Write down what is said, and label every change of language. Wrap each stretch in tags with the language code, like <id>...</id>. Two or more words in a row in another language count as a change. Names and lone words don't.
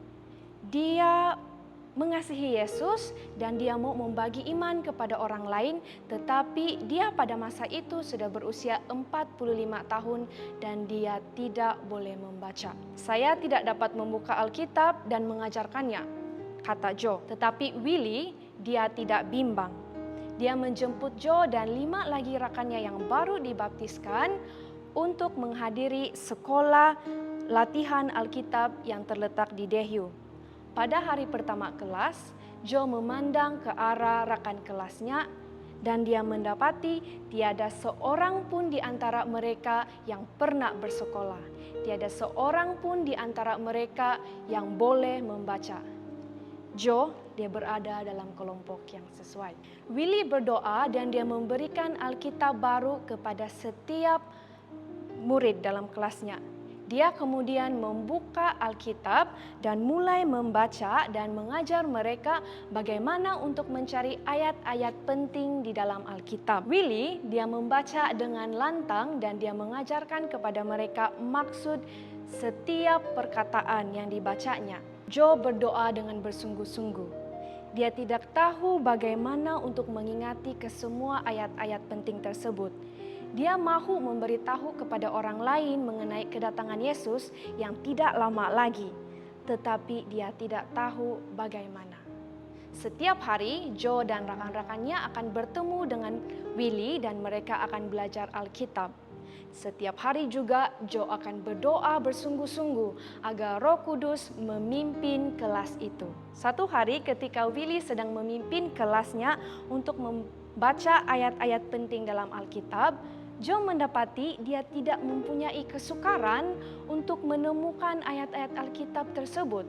<ms>Dia mengasihi Yesus dan dia mau membagi iman kepada orang lain, tetapi dia pada masa itu sudah berusia 45 tahun dan dia tidak boleh membaca. Saya tidak dapat membuka Alkitab dan mengajarkannya, kata Joe. Tetapi Willie, dia tidak bimbang. Dia menjemput Joe dan 5 lagi rakannya yang baru dibaptiskan untuk menghadiri sekolah latihan Alkitab yang terletak di Dehiu. Pada hari pertama kelas, Joe memandang ke arah rakan kelasnya dan dia mendapati tiada seorang pun di antara mereka yang pernah bersekolah. Tiada seorang pun di antara mereka yang boleh membaca. Joe, dia berada dalam kelompok yang sesuai. Willie berdoa dan dia memberikan Alkitab baru kepada setiap murid dalam kelasnya. Dia kemudian membuka Alkitab dan mulai membaca dan mengajar mereka bagaimana untuk mencari ayat-ayat penting di dalam Alkitab. Willie, dia membaca dengan lantang dan dia mengajarkan kepada mereka maksud setiap perkataan yang dibacanya. Joe berdoa dengan bersungguh-sungguh. Dia tidak tahu bagaimana untuk mengingati kesemua ayat-ayat penting tersebut. Dia mahu memberitahu kepada orang lain mengenai kedatangan Yesus yang tidak lama lagi, tetapi dia tidak tahu bagaimana. Setiap hari, Joe dan rakan-rakannya akan bertemu dengan Willie dan mereka akan belajar Alkitab. Setiap hari juga, Joe akan berdoa bersungguh-sungguh agar Roh Kudus memimpin kelas itu. Satu hari ketika Willie sedang memimpin kelasnya untuk membaca ayat-ayat penting dalam Alkitab, Joe mendapati dia tidak mempunyai kesukaran untuk menemukan ayat-ayat Alkitab tersebut.</ms>